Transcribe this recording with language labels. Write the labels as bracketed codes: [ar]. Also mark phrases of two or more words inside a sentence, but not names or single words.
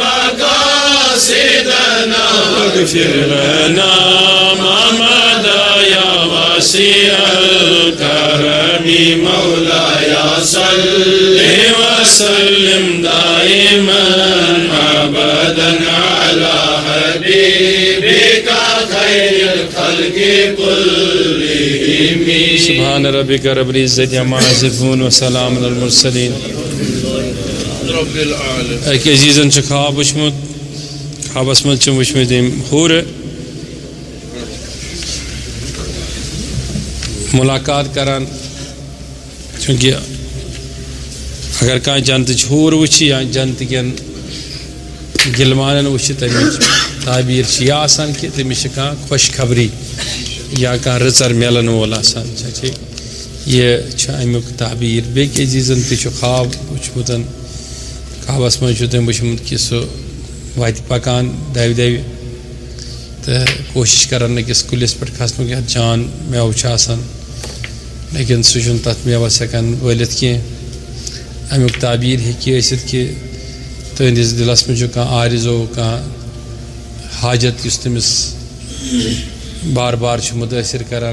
[ar] مقاصدنا واغفر لنا ما مضى يا واسع الكرم مولاي صل وسلم دائما ابدا على حبيبك خير الخلق كلهم سبحان ربك رب العزة عما يصفون وسلام على المرسلين. رب العالمين. [ks] اکہ عزیزن چھ خواب وچھمت خوابس من چھ وچھمت ہور ملاقات کران چونکہ اگر کان جنت ہور وچھی یا جنت کن گلمانن وچھی تمچ تعبیر چھ یہ آسان کہ تمس کان خوش خبری یا کان رچر میلن وول آسان ٹھیک یہ چھ امیک تعبیر بیک عزیزن تہ چھ خواب وچھمتن خوابس من چھ تم وچھمت کہ سہ وات پکان دو تو کوشش کران أکس کُلِس پٮ۪ٹھ کھسنُک یتھ جان میوٕ چھُ آسان لیکن سُہ چھُنہٕ تتھ میوَس ہٮ۪کان وٲلِتھ کینٛہہ امیُک تعبیر ہیٚکہِ ٲسِتھ کہِ تُہٕنٛدِس دِلس منٛز چھُ کانٛہہ آرزو کانٛہہ حاجت یُس تٔمِس بار بار چھُ مُتٲثر کران